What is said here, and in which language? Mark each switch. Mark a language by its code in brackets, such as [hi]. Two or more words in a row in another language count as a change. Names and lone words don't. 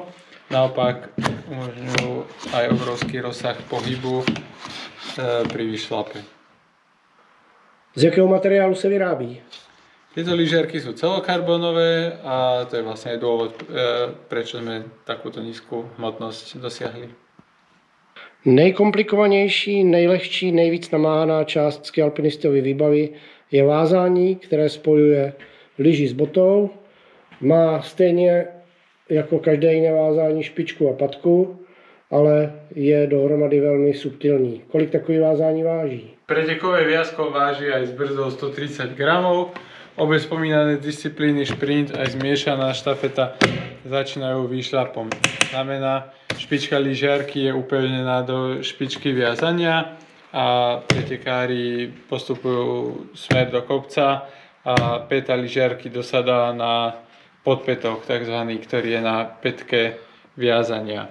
[sk] Naopak umožňujú aj obrovský rozsah pohybu pri vyšlape. [cs] Z jakého materiálu se vyrábí? [sk] Tieto lyžiarky sú celokarbonové a to je vlastne aj dôvod, prečo sme takúto nízku hmotnosť dosiahli. [cs] Nejkomplikovanější, nejlehčí, nejvíc namáhaná část skialpinistovy výbavy je vázání, které spojuje lyži s botou. Má stejně jako každé jiné vázání špičku a patku, ale je dohromady velmi subtilní. Kolik takový vázání váží? [sk] Pretekové viazko váži aj s brzdou 130 gramov. Obe spomínané disciplíny, šprint aj zmiešaná štafeta, začínajú výšľapom. Znamená, špička lyžiarky je upevnená do špičky viazania a pretekári postupujú smer do kopca a päta lyžiarky dosadá na podpätok, takzvaný, ktorý je na pätke viazania.